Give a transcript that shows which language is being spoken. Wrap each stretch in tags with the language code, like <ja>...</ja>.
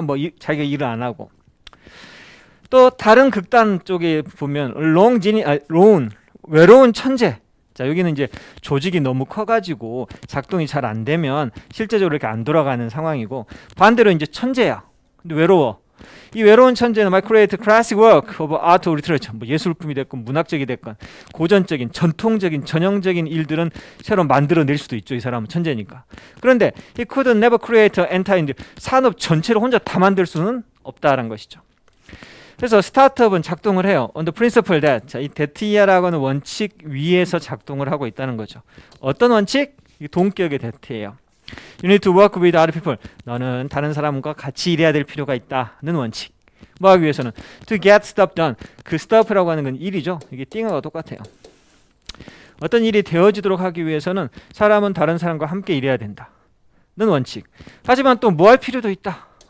<ko>뭐 자기가 일을 안 하고. 또 다른 극단 쪽에 보면 lone, 외로운 천재. 자, 여기는 이제 조직이 너무 커가지고 작동이 잘 안 되면 실제적으로 이렇게 안 돌아가는 상황이고, 반대로 이제 천재야. 근데 외로워. 이 외로운 천재는</ko> <en>might create classic work of art or literature.</en> <ko>뭐 예술품이 됐건 문학적이 됐건 고전적인 전통적인 전형적인 일들은 새로 만들어낼 수도 있죠. 이 사람은 천재니까. 그런데</ko> <en>he could never create an entire</en> <ko>산업 전체를 혼자 다 만들 수는 없다라는 것이죠. 그래서 스타트업은 작동을 해요.</ko> <en>On the principle that,</en> <ko>자, 이 데트이아라고 하는 원칙 위에서 작동을 하고 있다는 거죠. 어떤 원칙? 이 동격의 데트예요.</ko> <en>You need to work with other people.</en> <ko>너는 다른 사람과 같이 일해야 될 필요가 있다는 원칙. 뭐 하기 위해서는</ko> <en>to get stuff done.</en> <ko>그 stuff라고 하는 건 일이죠. 이게 띵어가 똑같아요. 어떤 일이 되어지도록 하기 위해서는 사람은 다른 사람과 함께 일해야 된다는 원칙. 하지만 또 뭐 할 필요도 있다.</ko>